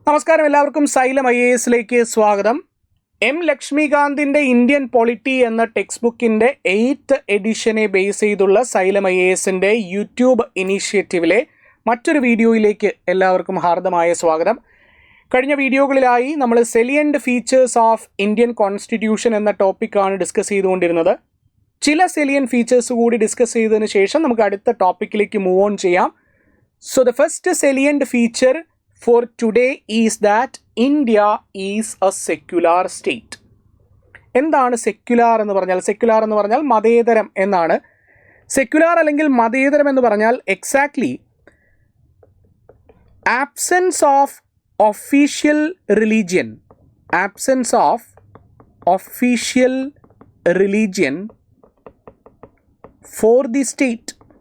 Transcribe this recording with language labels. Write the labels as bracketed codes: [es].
[ml] നമസ്കാരം, എല്ലാവർക്കും xylem IAS സ്വാഗതം. എം ലക്ഷ്മികാന്തിൻ്റെ ഇന്ത്യൻ പൊളിറ്റി എന്ന ടെക്സ്റ്റ് ബുക്കിൻ്റെ 8th എഡിഷനെ ബേസ് ചെയ്തുള്ള സൈലം IASൻ്റെ യൂട്യൂബ് ഇനീഷ്യേറ്റീവിലെ മറ്റൊരു വീഡിയോയിലേക്ക് എല്ലാവർക്കും ഹാർദമായ സ്വാഗതം. കഴിഞ്ഞ വീഡിയോകളിലായി നമ്മൾ സെലിയൻറ്റ് ഫീച്ചേഴ്സ് ഓഫ് ഇന്ത്യൻ കോൺസ്റ്റിറ്റ്യൂഷൻ എന്ന ടോപ്പിക്കാണ് ഡിസ്കസ് ചെയ്തുകൊണ്ടിരുന്നത്. ചില സെലിയൻ ഫീച്ചേഴ്സ് കൂടി ഡിസ്കസ് ചെയ്തതിന് ശേഷം നമുക്ക് അടുത്ത ടോപ്പിക്കിലേക്ക് മൂവ് ഓൺ ചെയ്യാം. So [en] The first salient feature for today is that India is a secular state. [ml] എന്താണ് സെക്യുലാർ എന്ന് പറഞ്ഞാൽ? സെക്യുലാർ എന്ന് പറഞ്ഞാൽ മതേതരം എന്നാണ്. സെക്യുലാർ അല്ലെങ്കിൽ മതേതരം എന്ന് പറഞ്ഞാൽ [en] Exactly absence of official religion, absence of official religion for the state.